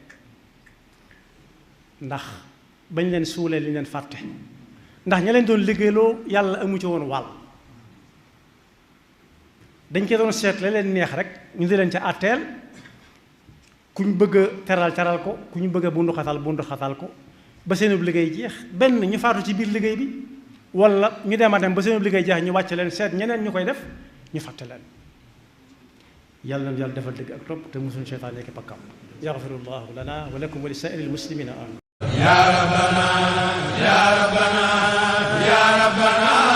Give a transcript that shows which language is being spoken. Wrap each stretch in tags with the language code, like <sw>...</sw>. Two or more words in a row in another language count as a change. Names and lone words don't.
<wo>ndax bañ leen suulee li leen fàtte ndax ña leen doon liggéeyloo yàlla amu ci woon wàll dañ koy doon seet la leen neex rek ñu di leen ca àtteel ku ñu bëgg a teral ko ku ñu bëgg a bundu xatal ko ba seen liggéey jeex benn ñu faatu ci biir liggéey bi wala ñu dem a dem ba seen liggéey jeex ñu wàcc leen seet ñeneen ñu koy def ñu fàtte leen. yàlla na yàlla defal dëgg ak topp te musuñu seytaan nekk pakkam.</wo> <ar>يغفر الله لنا ولكم ولسائر المسلمين آمين. يا ربنا يا ربنا يا ربنا</ar>